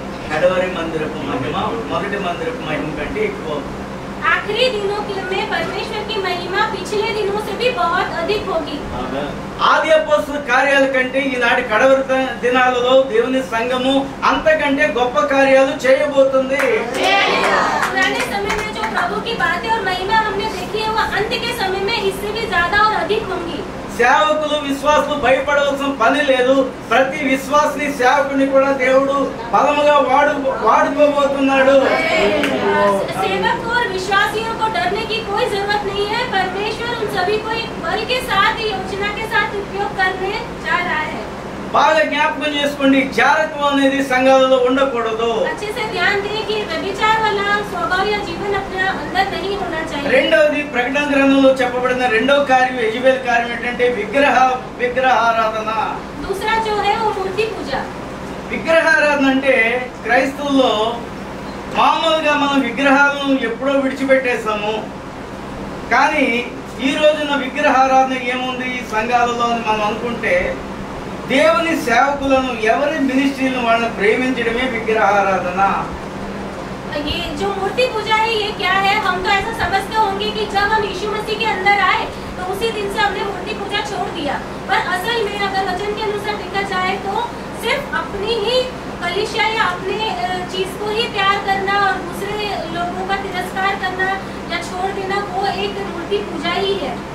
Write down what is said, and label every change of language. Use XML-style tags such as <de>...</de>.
<te>కడవరి మందిరపు మహిమ మొదటి మందిరపు మహిమ కంటే ఎక్కువ అవుతుంది.</te> <hi>आखिरी दिनों में परमेश्वर की महिमा पिछले दिनों से भी बहुत अधिक होगी।</hi> <te>ఆది అపోస్తల కార్యాల కంటే ఈనాటి కడవరి దినాలలో దేవుని సంఘము అంతకంటే గొప్ప కార్యాలు చేయబోతుంది.</te> <hi>पुराने समय में जो प्रभु की बातें और महिमा हमने देखी है, वो अंत के समय में इससे भी ज्यादा और अधिक होंगी।</hi> <te>సేవకులు విశ్వాసులు భయపడవలసిన పని లేదు. ప్రతి విశ్వాసిని సేవకుని కూడా దేవుడు బలముగా వాడుకోబోతున్నాడు.</te> <hi>सेवक और विश्वासियों को डरने की कोई जरूरत नहीं है। परमेश्वर उन सभी को एक बल के साथ, योजना के साथ उपयोग करने जा रहा है।</hi> <te>బాగా జ్ఞాపకం చేసుకోండి, జారత్వం అనేది సంఘాలలో ఉండకూడదు.</te> <hi>अच्छे से ध्यान दें कि व्यभिचार वाला स्वभाव या जीवन अपने अंदर नहीं होना चाहिए।</hi> <te>రెండవది ప్రకటన గ్రంథంలో చెప్పబడిన రెండవ కార్యం యెజబెల్ కార్యం ఏంటంటే విగ్రహారాధన.</te> <hi>दूसरा जो है वो मूर्ति पूजा।</hi> <te>విగ్రహారాధన అంటే క్రైస్తవుల్లో మామూలుగా మనం విగ్రహాలను ఎప్పుడో విడిచిపెట్టేసాము. కానీ ఈ రోజున విగ్రహారాధన ఏముంది ఈ సంఘాలలో అని మనం అనుకుంటే, దేవుని సేవకులను ఎవరి మినిస్ట్రీలను వాళ్ళని ప్రేమించడమే విగ్రహారాధన.</te> <hi>ये जो मूर्ति पूजा है, ये क्या है? हम तो ऐसा समझते होंगे कि जब हम यीशु मसीह के अंदर आए तो उसी दिन से हमने मूर्ति पूजा छोड़ दिया, पर असल में अगर वचन के अनुसार देखा जाए तो सिर्फ अपनी ही कलीसिया या अपने चीज को ही प्यार करना और दूसरे लोगों का तिरस्कार करना या छोड़ देना, वो एक मूर्ति पूजा ही है।</hi>